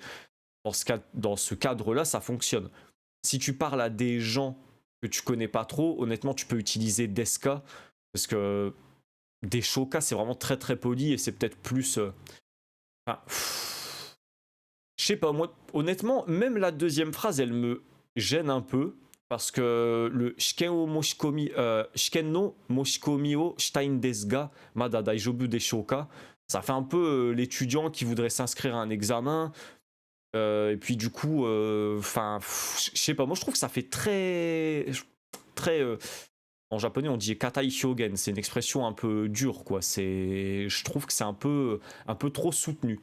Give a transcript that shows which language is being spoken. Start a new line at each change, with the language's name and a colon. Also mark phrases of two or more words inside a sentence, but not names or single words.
French: Dans ce cadre-là, ça fonctionne. Si tu parles à des gens que tu connais pas trop, honnêtement, tu peux utiliser deska, parce que deshoka, c'est vraiment très très poli et c'est peut-être plus. Enfin, je sais pas, moi, honnêtement, même la deuxième phrase, elle me gêne un peu, parce que le
Japanese: 試験 の 申し込み を したいん です が まだ 大丈夫 でしょうか,
French: ça fait un peu l'étudiant qui voudrait s'inscrire à un examen. Et puis du coup, enfin, je sais pas, moi je trouve que ça fait très, en japonais on dit
Japanese: 硬い 表現,
French: c'est une expression un peu dure, quoi. Je trouve que c'est un peu trop soutenu.